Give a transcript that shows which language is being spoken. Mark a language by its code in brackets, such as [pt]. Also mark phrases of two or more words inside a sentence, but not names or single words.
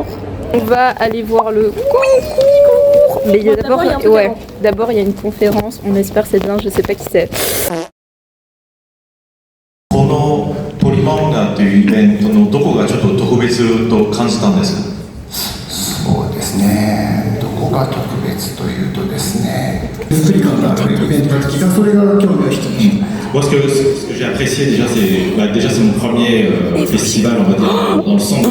[fr] On va aller voir le concours. Mais d'abord il y a une conférence. On espère que c'est bien. Je sais pas qui c'est. [ja] このポリマンガというイベントのどこがちょっと特別と感じたんですか？そうですね。どこが特別というとですね。ストリカンがイベントの時がそれが興味を引き。 [fr] Moi, ce que j'ai apprécié déjà, c'est mon premier festival, on va dire, dans le centre.